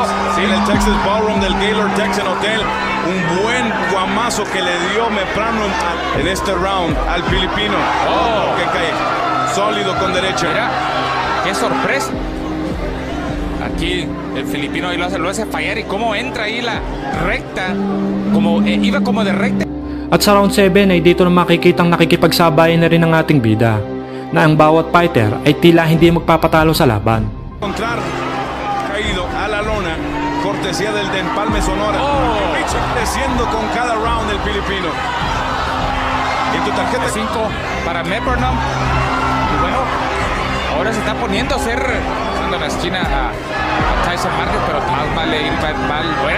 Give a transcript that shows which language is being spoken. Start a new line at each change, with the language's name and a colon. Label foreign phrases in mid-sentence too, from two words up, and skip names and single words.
Spanish: Sí, en el Texas Ballroom del Gaylord Texan Hotel. Un buen guamazo que le dio Mepranam en este round al filipino. Que cae sólido con derecha. Mira, qué sorpresa. Aquí el filipino ahí lo hace fallar. Y cómo entra ahí la recta. Iba como de recta.
Filipino: At sa round 7 ay dito na makikitang nakikipagsabayan na rin ang ating bida na ang bawat fighter ay tila hindi magpapatalo sa laban.
Spanish: Encontrar caído a la lona, cortesía del de Empalme Sonora. Creciendo con cada round el filipino. En tu tarjeta 5 para Mepranam. Y bueno, ahora se está poniendo a hacer dando la esquina a Tyson Márquez, pero más vale ir mal fuera.